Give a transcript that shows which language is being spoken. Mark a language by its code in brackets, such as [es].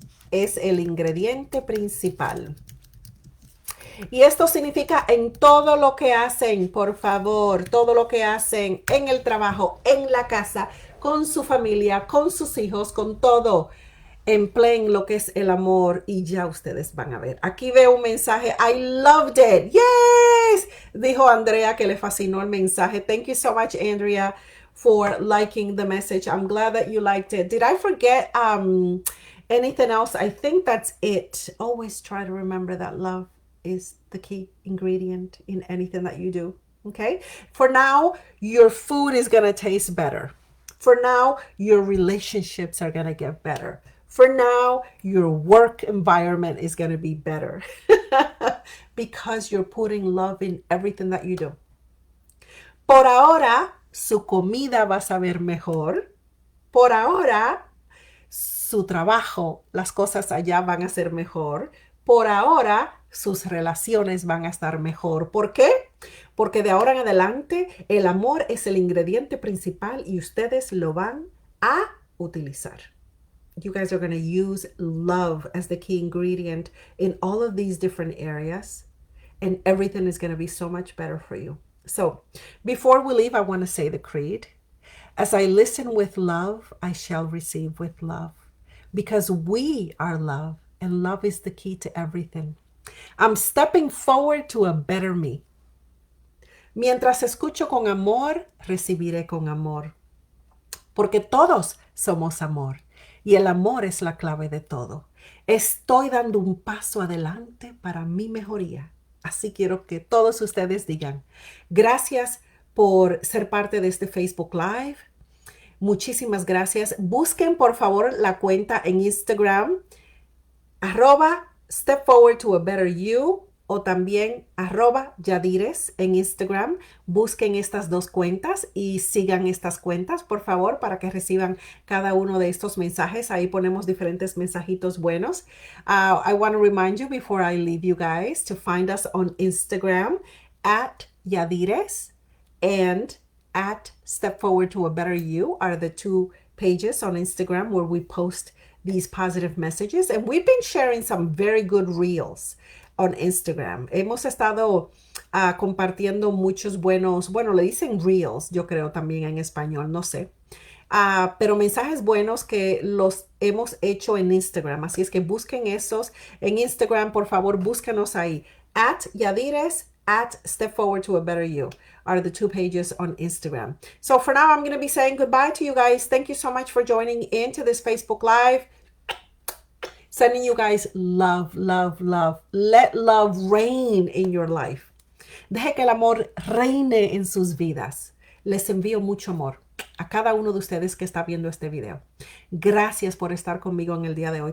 [es] Es el ingrediente principal. Y esto significa en todo lo que hacen, por favor, todo lo que hacen en el trabajo, en la casa, con su familia, con sus hijos, con todo. Empleen lo que es el amor y ya ustedes van a ver. Aquí veo un mensaje. [en] I loved it. Yes. [es] Dijo Andrea que le fascinó el mensaje. [en] Thank you so much, Andrea, for liking the message. I'm glad that you liked it. Did I forget anything else? I think that's it. Always try to remember that love is the key ingredient in anything that you do. Okay? For now, your food is going to taste better. For now, your relationships are going to get better. For now, your work environment is going to be better because you're putting love in everything that you do. [es] Por ahora, su comida va a saber mejor. Por ahora, su trabajo, las cosas allá van a ser mejor. Por ahora, sus relaciones van a estar mejor. ¿Por qué? Porque de ahora en adelante, el amor es el ingrediente principal y ustedes lo van a utilizar. [en] You guys are going to use love as the key ingredient in all of these different areas, and everything is going to be so much better for you. So before we leave, I want to say the creed. As I listen with love, I shall receive with love. Because we are love, and love is the key to everything. I'm stepping forward to a better me. [es] Mientras escucho con amor, recibiré con amor. Porque todos somos amor. Y el amor es la clave de todo. Estoy dando un paso adelante para mi mejoría. Así quiero que todos ustedes digan, gracias por ser parte de este Facebook Live. Muchísimas gracias. Busquen por favor la cuenta en Instagram, @Step Forward to a Better You, o también @Yadires en Instagram. Busquen estas dos cuentas y sigan estas cuentas, por favor, para que reciban cada uno de estos mensajes. Ahí ponemos diferentes mensajitos buenos. [en] I want to remind you before I leave you guys to find us on Instagram @Yadires and @Step Forward to a Better You are the two pages on Instagram where we post these positive messages. And we've been sharing some very good reels on Instagram. [es] Hemos estado compartiendo muchos buenos, bueno, le dicen reels, yo creo también en español, no sé. Pero mensajes buenos que los hemos hecho en Instagram. Así es que busquen esos en Instagram, por favor, búsquenos ahí. [en] @Yadires, @Step Forward to a Better You are the two pages on Instagram. So for now, I'm going to be saying goodbye to you guys. Thank you so much for joining into this Facebook Live. Sending you guys love, love, love. Let love reign in your life. [es] Deje que el amor reine en sus vidas. Les envío mucho amor a cada uno de ustedes que está viendo este video. Gracias por estar conmigo en el día de hoy.